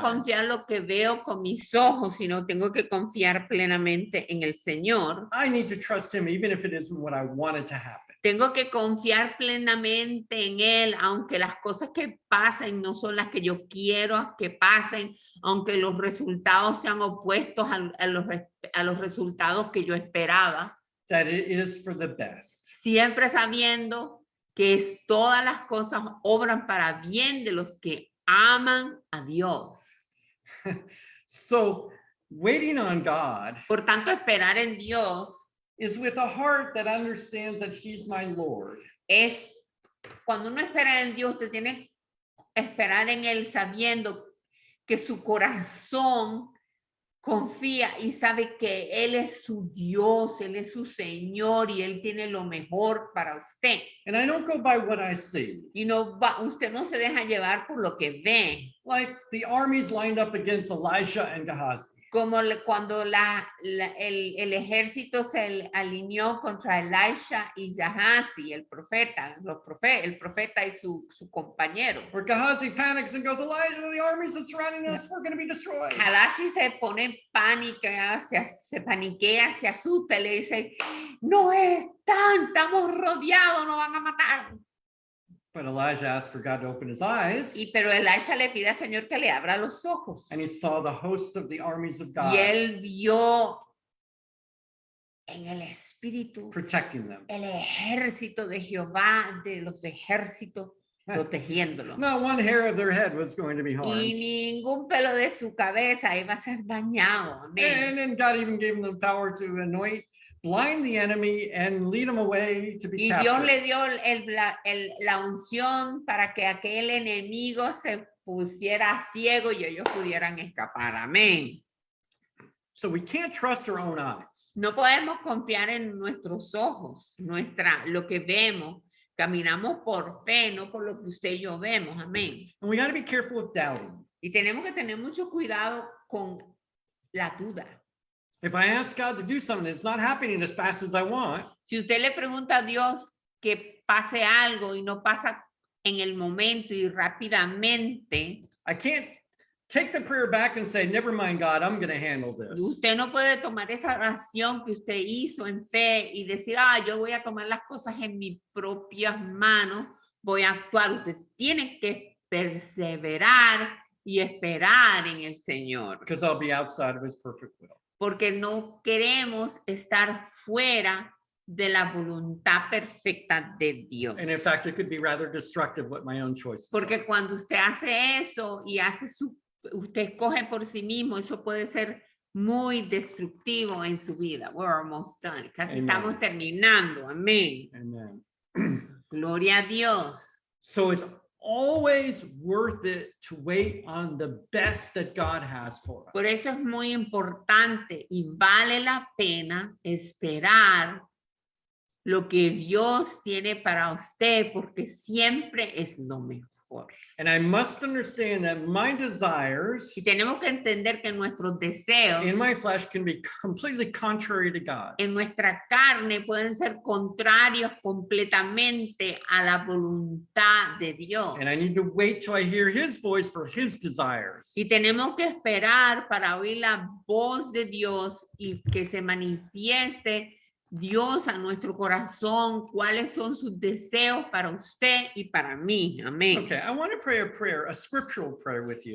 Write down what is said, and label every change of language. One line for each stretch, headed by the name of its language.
Spanish: confiar lo que veo con mis ojos, sino tengo que confiar plenamente en el Señor.
English: I need to trust him even if it isn't what I wanted to happen.
Spanish: Tengo que confiar plenamente en Él, aunque las cosas que pasen no son las que yo quiero que pasen, aunque los resultados sean opuestos a los resultados que yo esperaba.
English: That it is for the best.
Spanish: Siempre sabiendo que todas las cosas obran para bien de los que aman a Dios.
English: So waiting on God
Spanish: Por tanto, esperar en Dios
English: is with a heart that understands that he's my Lord.
Spanish: es, cuando uno espera en Dios, usted tiene que esperar en Él sabiendo que su corazón confía y sabe que Él es su Dios, Él es su Señor y Él tiene lo mejor para usted.
English: And I don't go by what I see.
Spanish: Y usted no se deja llevar por lo que ve.
English: Like the armies lined up against Elijah and Gehazi.
Spanish: Como cuando el ejército se alineó contra Elisha y Gehazi, el profeta y su compañero.
English: Where Gehazi panics and goes, Elijah, the armies are surrounding us. We're going to be destroyed.
Spanish: Gehazi se pone pánica, se paniquea, se asusta y le dice, no estamos rodeados, nos van a matar.
English: But Elijah asked for God to open his eyes.
Spanish: Pero Elisha le pide al Señor que le abra los ojos.
English: And he saw the host of the armies of God
Spanish: Y él vio en el espíritu
English: protecting them.
Spanish: el ejército de Jehová, de los ejércitos, protegiéndolo.
English: Not one hair of their head was going to be
Spanish: Y
English: harmed.
Spanish: ningún pelo de su cabeza iba a ser dañado. Amén.
English: And then God even gave them power to anoint, blind the enemy, and lead them away to be
Spanish: Y Dios le
English: captured.
Spanish: dio la unción para que aquel enemigo se pusiera ciego y ellos pudieran escapar. Amén.
English: So we can't trust our own eyes.
Spanish: No podemos confiar en nuestros ojos, lo que vemos. Caminamos por fe, no por lo que usted y yo vemos. Amén.
English: And we got to be careful of doubting.
Spanish: Y tenemos que tener mucho cuidado con la duda.
English: If I ask God to do something, it's not happening as fast as I want.
Spanish: Si usted le pregunta a Dios que pase algo y no pasa en el momento y rápidamente,
English: I can't take the prayer back and say, never mind, God, I'm going to handle this.
Spanish: usted no puede tomar esa oración que usted hizo en fe y decir, yo voy a tomar las cosas en mis propias manos, voy a actuar. Usted tiene que perseverar y esperar en el Señor.
English: Because I'll be outside of his perfect will.
Spanish: Porque no queremos estar fuera de la voluntad perfecta de Dios.
English: And in fact, it could be rather destructive what my own choices are.
Spanish: Porque cuando usted hace eso y usted escoge por sí mismo, eso puede ser muy destructivo en su vida.
English: We're almost done.
Spanish: Casi
English: Amen.
Spanish: estamos terminando. Amén.
English: Amen.
Spanish: Gloria a Dios.
English: So it's always worth it to wait on the best that God has for us.
Spanish: Por eso es muy importante y vale la pena esperar lo que Dios tiene para usted, porque siempre es lo mejor.
English: And I must understand that my desires
Spanish: Y tenemos que entender que nuestros deseos
English: in my flesh can be completely contrary to God.
Spanish: en nuestra carne pueden ser contrarios completamente a la voluntad de Dios.
English: And I need to wait till I hear his voice for his desires.
Spanish: Y tenemos que esperar para oír la voz de Dios y que se manifieste Dios a nuestro corazón, cuáles son sus deseos para usted y para mí. Amén.
English: Okay, I want to pray a scriptural prayer with you.